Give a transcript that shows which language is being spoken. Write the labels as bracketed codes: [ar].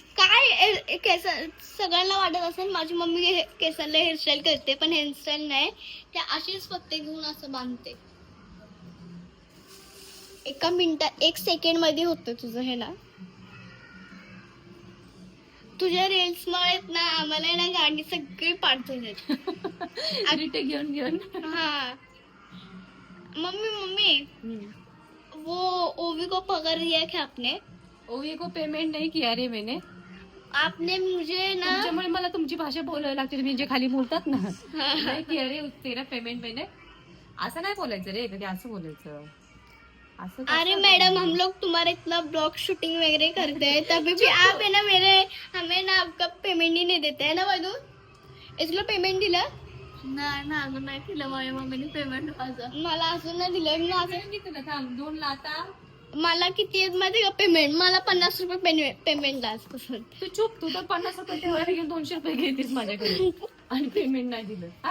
[mr] काय केस सगळ्यांना वाटत असेल माझी मम्मी केसांना हेअरस्टाईल करते, पण हेअरस्टाईल नाही, ते अशीच पत्ते घेऊन असं बांधते. एका मिनिटात 1 सेकंड मध्ये होतं तुझं हे ना. तुझ्या रील्स मुळे ना आम्हाला ना गाणी सगळी पाठ झाली. रिटे घेऊन घेऊन. [hi] हाँ मम्मी वो ओवी को पकड़ दिया क्या आपने? ओवी को पेमेंट नहीं किया रे मैंने. आपने मुझे ना [mr] तुमच्यामुळे मला तुमची भाषा बोलायला लागते. तुम्ही जे खाली बोलतात ना नाही [hi] किया रे तेरा पेमेंट मैंने. [mr] असं नाही बोलायचं रे, कधी असं बोलायचं. असं [hi] अरे मैडम हम लोग तुम्हारा इतना ब्लॉग शूटिंग वगैरह करते हैं तभी भी आप है ना हमें ना आपका पेमेंट ही नहीं देते है ना मधु. [mr] इसलो पेमेंट दिलं नाही ना अजून नाही केलं माझ्या मम्मीने पेमेंट माझं. मला अजून नाही दिलं. मी असं मी तुला थांब 2 लाता. मला किती आहेत माहिती का पेमेंट. मला 50 रुपये पेमेंट आजपासून. तू चुप. तू तर 50 रुपये ठेवायला घेऊन 200 रुपये घेतीस माझ्याकडे आणि पेमेंट नाही दिलं.